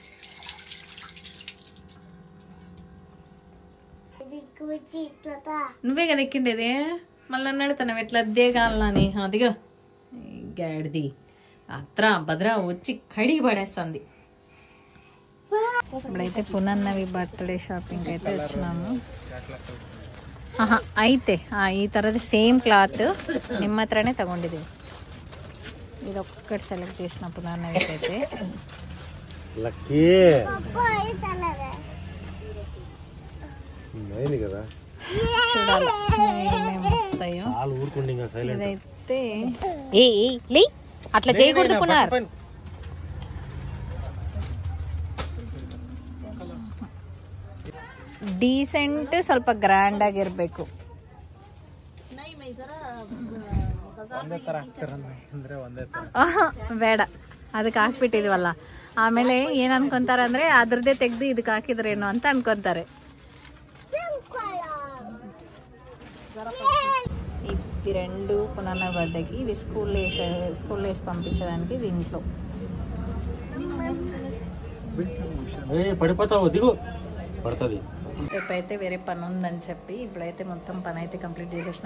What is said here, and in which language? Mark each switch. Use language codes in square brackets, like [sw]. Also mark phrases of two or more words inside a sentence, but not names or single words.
[te] నువ్వే కదా ఎక్కిండేది, మళ్ళీ అన్నాడు తను ఎట్లా అద్దే కాలని. అదిగో గాడిది అత్రా భద్రా వచ్చి కడిగి పడేస్తుంది. ఇప్పుడైతే పునన్నవి బర్త్డే షాపింగ్ అయితే వచ్చినాము. అయితే ఈ తర్వాత సేమ్ క్లాత్ [kn] ನಿಮ್ಮ ಹತ್ರನೇ ತಗೊಂಡಿದ್ದೀವಿ. [te] ఇది ఒక్కటి సెలెక్ట్ చేసిన పునన్నవి అయితే చూడాలి ఏమేమి వస్తాయో. ఇదైతే అట్లా చేయకూడదు పునర్. [kn] ಡೀಸೆಂಟ್ ಸ್ವಲ್ಪ ಗ್ರ್ಯಾಂಡ್ ಆಗಿರ್ಬೇಕು. ಬೇಡ ಅದಕ್ಕೆ ಹಾಕ್ಬಿಟ್ಟಿದ್ವಲ್ಲ, ಆಮೇಲೆ ಏನ್ ಅನ್ಕೊಂತಾರೆ ಅಂದ್ರೆ ಅದ್ರದ್ದೇ ತೆಗ್ದು ಇದಕ್ಕೆ ಹಾಕಿದ್ರೇನು ಅಂತ ಅನ್ಕೊಂತಾರೆ. [te] ఇది 2 పునన్న బర్త్డేకి, ఇది స్కూల్ వేసి పంపించడానికి, ఇది ఇంట్లో. పడిపోతావు దిగు పడుతుంది. రేపైతే వేరే పని ఉందని చెప్పి ఇప్పుడైతే మొత్తం పని అయితే కంప్లీట్ చేసేసిన.